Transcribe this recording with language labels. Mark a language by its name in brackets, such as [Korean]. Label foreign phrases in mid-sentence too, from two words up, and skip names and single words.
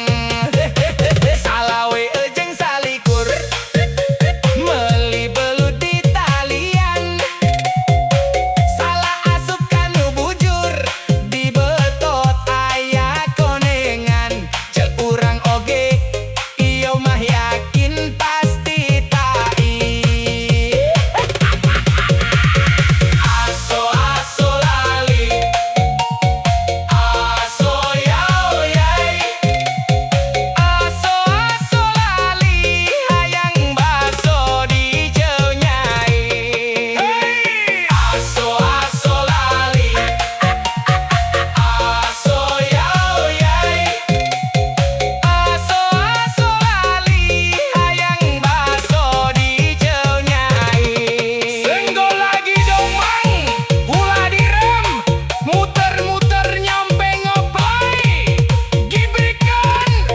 [Sundanese] Salawe jeung salikur meuli belut di talian, salah asup kanu bujur di betot aya konengan. Ceuk urang oge ieu mah yakin pasti tai. Aso aso lali, aso yao yai, aso aso lali hayang baso di jeu nyai. Aso aso lali, aso yao yai, aso aso lali hayang baso di jeu nyai. Senggol lagi dong mang, hula direm, muter-muter nyampe ngeplay, gibrikan.